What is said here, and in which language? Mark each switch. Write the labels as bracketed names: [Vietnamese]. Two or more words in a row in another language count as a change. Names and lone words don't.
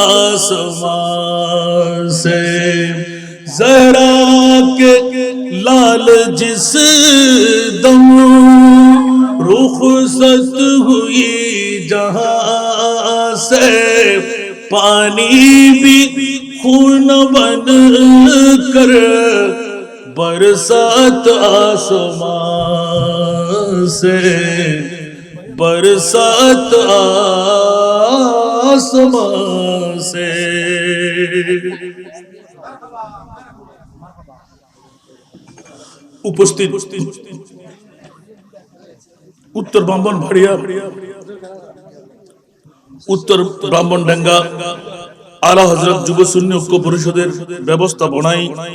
[Urdu] آسمان سے زہرا کے لال جس دم رخصت ہوئی جہاں سے پانی بھی خون بن کر برسات آسمان سے برسات آسمان سے [Bangla] উপস্থিত উত্তর ব্রাহ্মণ ভাড়িয়া উত্তর ব্রাহ্মণডাঙ্গা আলা হযরত যুব সুন্নি ঐক্য পরিষদের ব্যবস্থাপনায়